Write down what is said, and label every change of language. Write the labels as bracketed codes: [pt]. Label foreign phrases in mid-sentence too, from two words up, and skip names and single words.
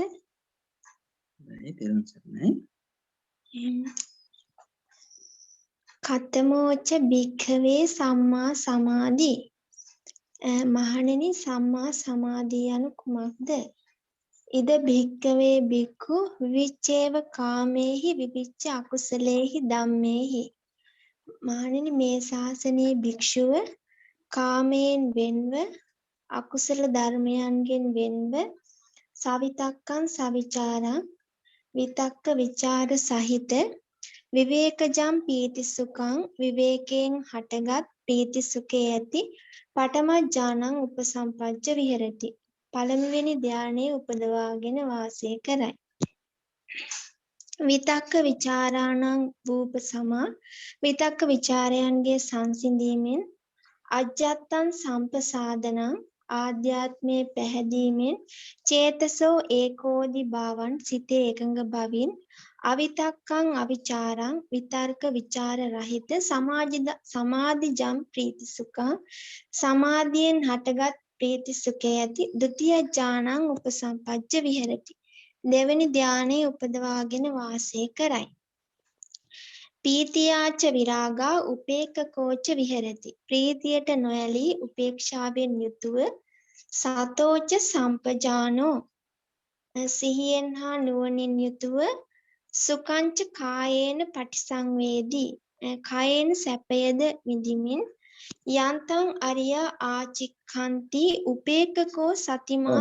[si] නෑ තේරුම් ගන්නයි. [pi] කතමෝච භික්ඛවේ සම්මා සමාධි. [si] මහණෙනි සම්මා සමාධිය යනු කුමක්ද? [pi] ඉද භික්කවේ බික්ඛු විවිච්ඡේව කාමේහි විවිච්ඡ අකුසලේහි ධම්මේහි. [si] මහණෙනි මේ ශාසනයේ භික්ෂුව කාමයෙන් වෙන්ව අකුසල ධර්මයන්ගෙන් වෙන්ව [pi] සවිතක්කං සවිචාරං විතක්ක විචාර [si] සහිත [pi] විවේකජම් පීති සුඛං [si] විවේකයෙන් හටගත් ප්‍රීති සුඛේ ඇති [pi] පඨම ඥානං උපසම්පජ්ජ විහෙරති. [si] පළමුවෙනි ධානයේ උපදවාගෙන වාසය කරයි. [pi] විතක්ක විචාරාණං වූප සමා [si] විතක්ක විචාරයන්ගේ සංසිඳීමෙන් [pi] අජ්ජත්තං සම්පසාදනං [si] ආධ්‍යාත්මයේ පැහැදීමෙන් [pi] චේතසෝ ඒකෝදි භාවන් [si] සිතේ එකඟ බවින් [pi] අවිතක්කං අවිචාරං [si] විතර්ක විචාර රහිත [pi] සමාධිජම් ප්‍රීති සුඛං [si] සමාධියෙන් හටගත් ප්‍රීති සුඛය ඇති [pi] ဒုတိ ය ඥානං උපසම්පජ්ජ විහෙරති. [si] දෙවැනි ධානයේ උපදවාගෙන වාසය කරයි. [pi] පීතියාච විරාගා උපේක්ඛකෝච විහෙරති. [si] ප්‍රීතියට නොඇලී උපේක්ෂාවෙන් යුතුව [pi] සතෝච සම්පජානෝ [si] සිහියෙන් හා නුවණින් යුතුව [pi] සුකංච කායේන පටිසංවේදී කායේන [si] සැපයද විඳිමින් [pi] යන්තං අරියා ආචික්ඛන්ති උපේක්ඛකෝ සතිමා